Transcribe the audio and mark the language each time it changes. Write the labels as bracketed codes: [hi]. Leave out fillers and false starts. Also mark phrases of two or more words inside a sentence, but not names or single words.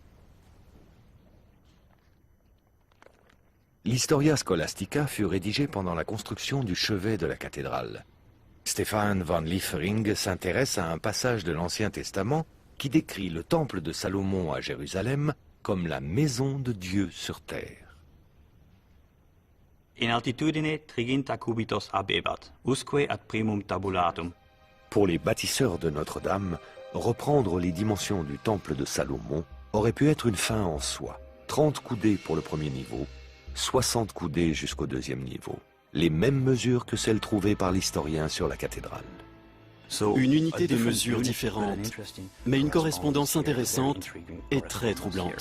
[fr] L'Historia Scholastica fut rédigé pendant la construction du chevet de la cathédrale. Stefan van Liefering s'intéresse à un passage de l'Ancien Testament qui décrit le temple de Salomon à Jérusalem comme la maison de Dieu sur terre. [la] In altitudine triginta cubitos habebat, usque ad primum tabulatum. [fr] Pour les bâtisseurs de Notre-Dame, reprendre les dimensions du temple de Salomon aurait pu être une fin en soi. 30 coudées pour le premier niveau, 60 coudées jusqu'au deuxième niveau. Les mêmes mesures que celles trouvées par l'historien sur la cathédrale. Une unité de mesure différente, mais une correspondance intéressante et très troublante.